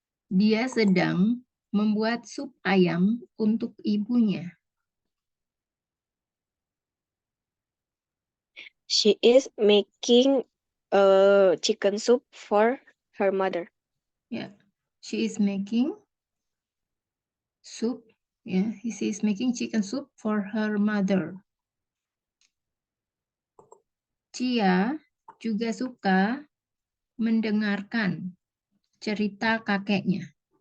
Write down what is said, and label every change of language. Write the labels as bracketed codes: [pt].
[id] Dia sedang membuat sup ayam untuk ibunya. [en] She is making a chicken soup for her mother. [id] Ya, [en] she is making soup. [id] Ya, [en] she is making chicken soup for her mother. [id] Cia juga suka mendengarkan cerita kakeknya.